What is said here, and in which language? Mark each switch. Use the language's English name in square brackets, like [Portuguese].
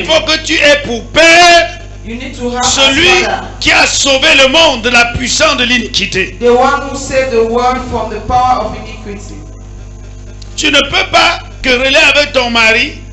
[French] il faut que tu aies pour père [English] you need to have [French] celui [English] a father, [French] qui a sauvé le monde de la puissance de l'iniquité. [English] the one who saved the world from the power of iniquity. [French] Tu ne peux pas quereller avec ton mari